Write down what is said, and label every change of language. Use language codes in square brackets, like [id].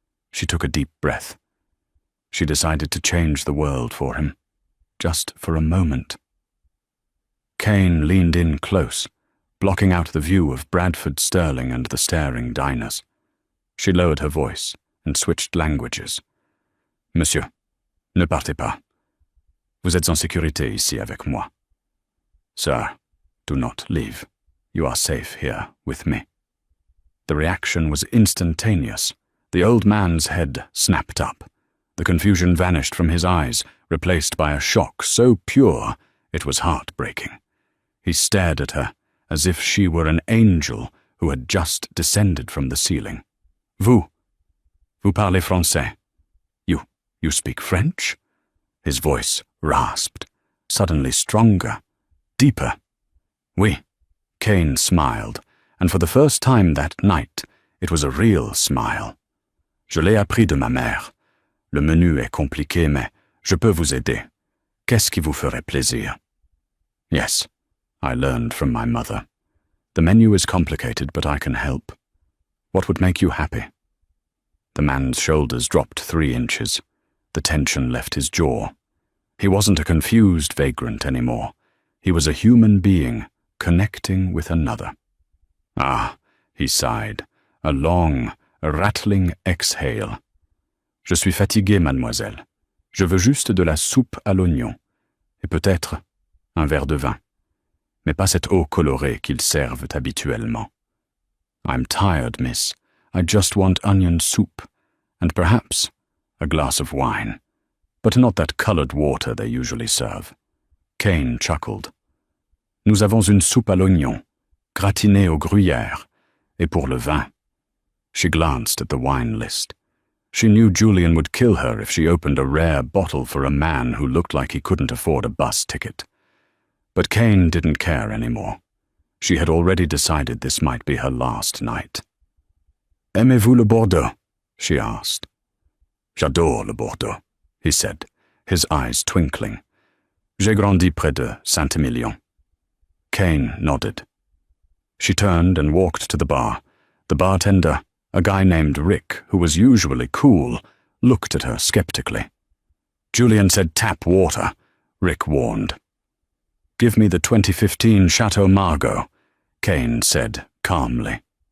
[en] She took a deep breath. She decided to change the world for him, just for a moment. Kane leaned in close, blocking out the view of Bradford Sterling and the staring diners. She lowered her voice and switched languages. [fr] "Monsieur, ne partez pas. Vous êtes en sécurité ici avec moi. [en] Sir, do not leave. You are safe here with me." The reaction was instantaneous. The old man's head snapped up. The confusion vanished from his eyes, replaced by a shock so pure it was heartbreaking. He stared at her as if she were an angel who had just descended from the ceiling. [fr] Vous parlez français? [en] You speak French?" His voice rasped, suddenly stronger, deeper. "Oui," Kane smiled, and for the first time that night, it was a real smile. [fr] "Je l'ai appris de ma mère. Le menu est compliqué, mais je peux vous aider. Qu'est-ce qui vous ferait plaisir?" [en] "Yes, I learned from my mother. The menu is complicated, but I can help. What would make you happy?" The man's shoulders dropped 3 inches. The tension left his jaw. He wasn't a confused vagrant anymore. He was a human being, connecting with another. Ah, he sighed, a long, rattling exhale. [fr] Je suis fatigué, mademoiselle. Je veux juste de la soupe à l'oignon. Et peut-être un verre de vin. Mais pas cette eau colorée qu'ils servent habituellement. [en] I'm tired, miss. I just want onion soup, and perhaps a glass of wine, but not that colored water they usually serve. Kane chuckled. [fr] Nous avons une soupe à l'oignon, gratinée au gruyère, et pour le vin. [en] She glanced at the wine list. She knew Julian would kill her if she opened a rare bottle for a man who looked like he couldn't afford a bus ticket. But Kane didn't care anymore. She had already decided this might be her last night. [fr] Aimez-vous le Bordeaux? [en] She asked. [fr] J'adore le Bordeaux, [en] he said, his eyes twinkling. [fr] J'ai grandi près de Saint-Emilion. [en] Kane nodded. She turned and walked to the bar. The bartender, a guy named Rick, who was usually cool, looked at her skeptically. Julian said tap water, Rick warned. Give me the 2015 Chateau Margaux, Kane said calmly.